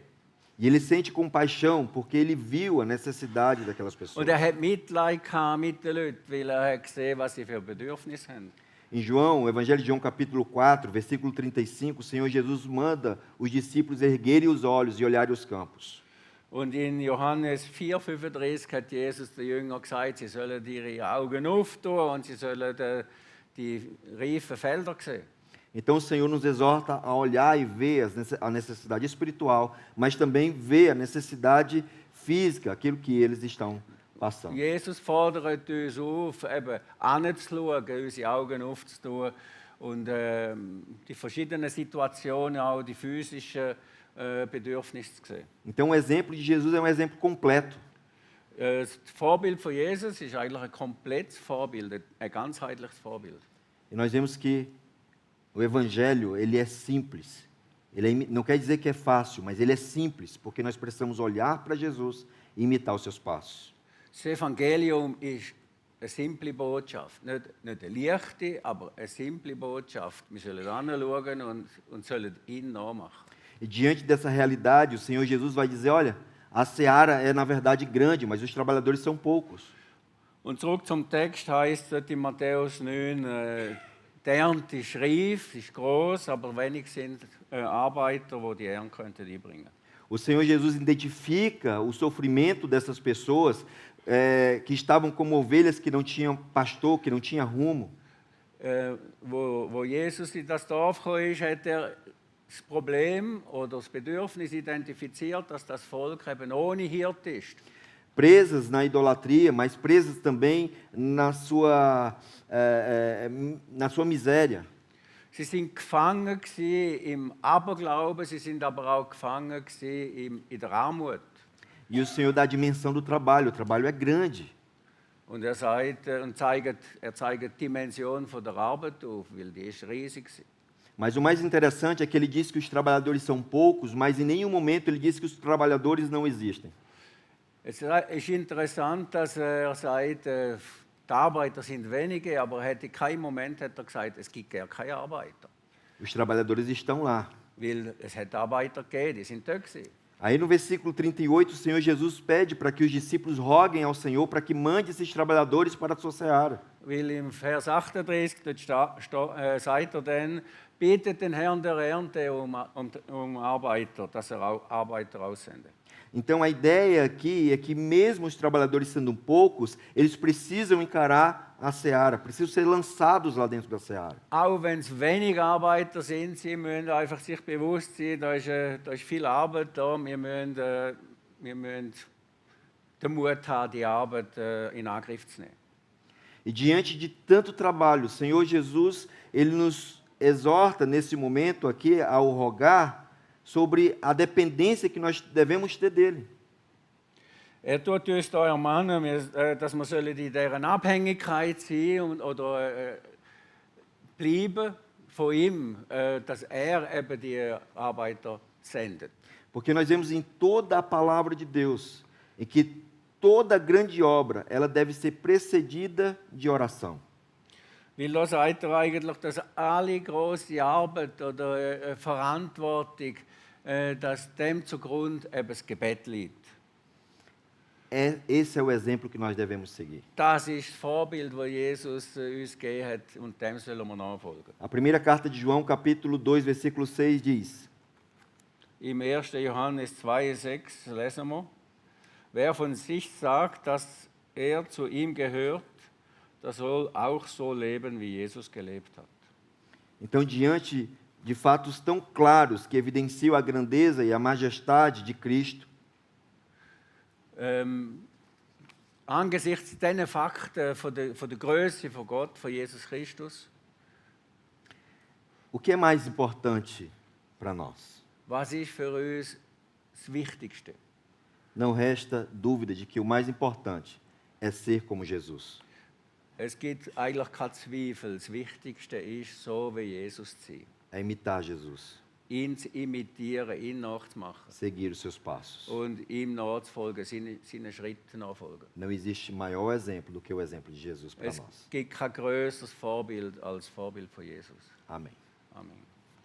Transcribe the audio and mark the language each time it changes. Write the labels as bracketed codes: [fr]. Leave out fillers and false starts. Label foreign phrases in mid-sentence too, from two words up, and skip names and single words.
[pt] E ele sente compaixão porque ele viu a necessidade daquelas pessoas. [de] Und hat Mitleid mit den Leuten, weil hat gesehen, was sie für Bedürfnisse haben. [pt] Em João, o Evangelho de João, capítulo 4, versículo 35, o Senhor Jesus manda os discípulos erguerem os olhos e olharem os campos. [de] Und in Johannes 4,35 hat Jesus den Jüngern gesagt, sie sollen ihre Augen auftun und sie sollen die reifen Felder sehen. [pt] Então o Senhor nos exorta a olhar e ver a necessidade espiritual, mas também ver a necessidade física, aquilo que eles estão passando. [de] Jesus fordert uns auf, eben hinzuschauen, unsere Augen aufzutun und die verschiedenen Situationen, auch die physischen Bedürfnisse zu sehen. [pt] Então, o exemplo de Jesus é um exemplo completo. [de] Das Vorbild von Jesus ist eigentlich ein komplettes Vorbild, ein ganzheitliches Vorbild. [pt] E nós vemos que o Evangelho, ele é simples. Não quer dizer que é fácil, mas ele é simples, porque nós precisamos olhar para Jesus e imitar os seus passos. [de] Das Evangelium ist eine simple Botschaft, nicht eine leichte, aber eine simple Botschaft. Wir sollen hinschauen und sollen ihn nachmachen. [pt] E diante dessa realidade, o Senhor Jesus vai dizer, olha, a seara é na verdade grande, mas os trabalhadores são poucos. [de] Und zurück zum Text heißt es in Matthäus 9, die Ernte ist reif, ist groß, aber wenig sind Arbeiter, die Ernte könnten einbringen. [pt] O Senhor Jesus identifica o sofrimento dessas pessoas que estavam como ovelhas que não tinham pastor, que não tinham rumo. [de] Wo Jesus in das Dorf kam, hat das Problem oder das Bedürfnis identifiziert, dass das Volk eben ohne Hirte ist. [pt] Presas na idolatria, mas presas também na sua miséria. [de] Sie sind gefangen im Aberglauben, sie sind aber auch gefangen in der Armut. [pt] E o Senhor dá a dimensão do trabalho. O trabalho é grande. [de] Und er zeigt die Dimension von der Arbeit auf, weil die ist riesig. [pt] Mas o mais interessante é que ele diz que os trabalhadores são poucos, mas em nenhum momento ele diz que os trabalhadores não existem. [de] Es ist interessant, dass er sagt, die Arbeiter sind wenige, aber in keinem Moment hat er gesagt, es gibt gar keine Arbeiter. [pt] Os trabalhadores estão lá. [de] Weil es hat Arbeiter gegeben, die sind da gewesen. [pt] Aí no versículo 38, o Senhor Jesus pede para que os discípulos roguem ao Senhor para que mande esses trabalhadores para a sua seara. [de] Weil im Vers 38 sagt er dann, bittet den Herrn der Ernte Arbeiter, dass er auch Arbeiter aussendet. [pt] Então a ideia aqui é que mesmo os trabalhadores sendo poucos, eles precisam encarar a seara, precisam ser lançados lá dentro da seara. [de] Auch wenn es wenig Arbeiter sind, sie müssen einfach sich bewusst sein, da ist viel Arbeit da, wir müssen den Mut haben, die Arbeit in Angriff zu nehmen. [pt] E diante de tanto trabalho, o Senhor Jesus, ele nos exorta nesse momento aqui ao rogar sobre a dependência que nós devemos ter dele. [de] Tut uns da ermahnen, dass wir in dieser Abhängigkeit sein oder bleiben von ihm, dass eben die Arbeiter sendet. [pt] Porque nós vemos em toda a palavra de Deus em que toda grande obra, ela deve ser precedida de oração. [de] Weil da sagt er eigentlich, dass alle große Arbeit oder Verantwortung, dass dem zugrunde eben das Gebet liegt. [pt] Esse é o exemplo que nós devemos seguir. [de] Das ist das Vorbild, das Jesus uns gegeben hat, und dem sollen wir nachfolgen. [pt] A primeira carta de João, capítulo 2, versículo 6 diz: [de] Im 1. Johannes 2,6 lesen wir: Wer von sich sagt, dass er zu ihm gehört, der soll auch so leben, wie Jesus gelebt hat. [pt] Então, diante de fatos tão claros que evidenciam a grandeza e a majestade de Cristo, [de] angesichts dieser Fakten von der Größe von Gott, von Jesus Christus, [pt] o que é mais importante para nós? [de] was ist für uns das Wichtigste? [pt] Não resta dúvida de que o mais importante é ser como Jesus. [de] Es gibt eigentlich keinen Zweifel, das Wichtigste ist, so wie Jesus zu sein. [pt] É imitar Jesus, [de] Ihn zu imitieren, ihn nachzumachen [pt] seguir os seus passos. [de] und ihm nachzufolgen, seinen Schritten nachfolgen. [pt] Não existe maior exemplo do que o exemplo de Jesus para [de] Es [pt] nós. [de] gibt kein größeres Vorbild als das Vorbild von Jesus. [pt] Amém. [de] Amen.